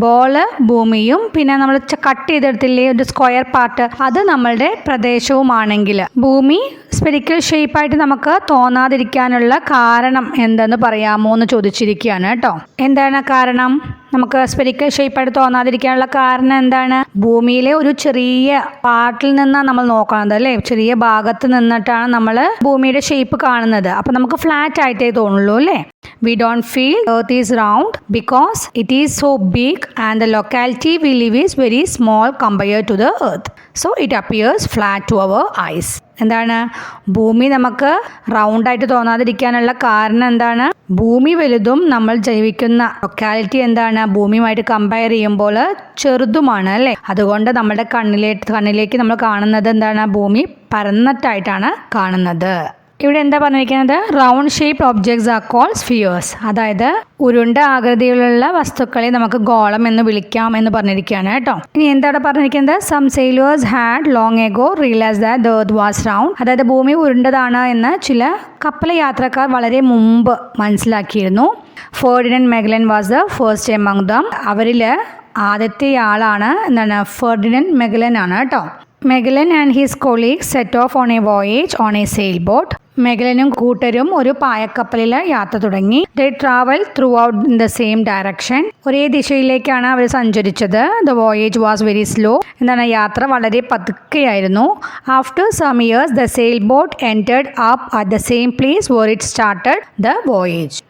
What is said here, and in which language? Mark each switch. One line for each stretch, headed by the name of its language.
Malayalam: Ball ഭൂമിയും പിന്നെ നമ്മൾ കട്ട് ചെയ്തെടുത്തില്ലേ ഒരു സ്ക്വയർ പാർട്ട്, അത് നമ്മളുടെ പ്രദേശവുമാണെങ്കിൽ ഭൂമി സ്ഫെറിക്കൽ ഷേപ്പായിട്ട് നമുക്ക് തോന്നാതിരിക്കാനുള്ള കാരണം എന്തെന്ന് പറയാമോ എന്ന് ചോദിച്ചിരിക്കുകയാണ് കേട്ടോ. എന്താണ് കാരണം? നമുക്ക് സ്ഫെറിക്കൽ ഷേപ്പായിട്ട് തോന്നാതിരിക്കാനുള്ള കാരണം എന്താണ്? ഭൂമിയിലെ ഒരു ചെറിയ പാർട്ടിൽ നിന്നാണ് നമ്മൾ നോക്കുന്നത് അല്ലേ. ചെറിയ ഭാഗത്ത് നിന്നിട്ടാണ് നമ്മൾ ഭൂമിയുടെ ഷേപ്പ് കാണുന്നത്. അപ്പം നമുക്ക് ഫ്ലാറ്റ് ആയിട്ടേ തോന്നുള്ളൂ അല്ലേ.
English: We don't feel earth is round because it is so big and the locality we live is very small compared to the earth. So it appears flat to our eyes.
Malayalam: എന്താണ്? ഭൂമി നമുക്ക് റൗണ്ടായിട്ട് തോന്നാതിരിക്കാനുള്ള കാരണം എന്താണ്? ഭൂമി വലുതും നമ്മൾ ജീവിക്കുന്ന ലൊക്കാലിറ്റി എന്താണ്? ഭൂമിയുമായിട്ട് കമ്പയർ ചെയ്യുമ്പോൾ ചെറുതുമാണ് അല്ലേ. അതുകൊണ്ട് നമ്മുടെ കണ്ണിലേക്ക് നമ്മൾ കാണുന്നത് എന്താണ്? ഭൂമി പരന്നിട്ടായിട്ടാണ് കാണുന്നത്. ഇവിടെ എന്താ പറഞ്ഞിരിക്കുന്നത്?
English: Round shape objects are called spheres.
Malayalam: അതായത് ഉരുണ്ട ആകൃതിയിലുള്ള വസ്തുക്കളെ നമുക്ക് ഗോളം എന്ന് വിളിക്കാം എന്ന് പറഞ്ഞിരിക്കുകയാണ് കേട്ടോ. ഇനി എന്താണ് പറഞ്ഞിരിക്കുന്നത്?
English: Some sailors had long ago realised that the earth was round.
Malayalam: അതായത് ഭൂമി ഉരുണ്ടതാണ് എന്ന് ചില കപ്പൽ യാത്രക്കാർ വളരെ മുമ്പ് മനസ്സിലാക്കിയിരുന്നു.
English: Ferdinand Magellan was the first among them.
Malayalam: അവരിൽ ആദ്യത്തെ ആളാണ് എന്താണ്?
English: Ferdinand Magellan
Malayalam: ആണ് കേട്ടോ.
English: Magellan and his colleagues set off on a voyage on a sailboat.
Malayalam: മെഗലനും കൂട്ടരും ഒരു പായക്കപ്പലിൽ യാത്ര തുടങ്ങി.
English: They travel throughout in the same direction.
Malayalam: ഒരേ ദിശയിലേക്കാണ് അവർ സഞ്ചരിച്ചത്.
English: The voyage was very slow. എന്താണ്,
Malayalam: യാത്ര വളരെ പതുക്കെയായിരുന്നു.
English: After some years the sailboat entered up at the same place where it started the voyage.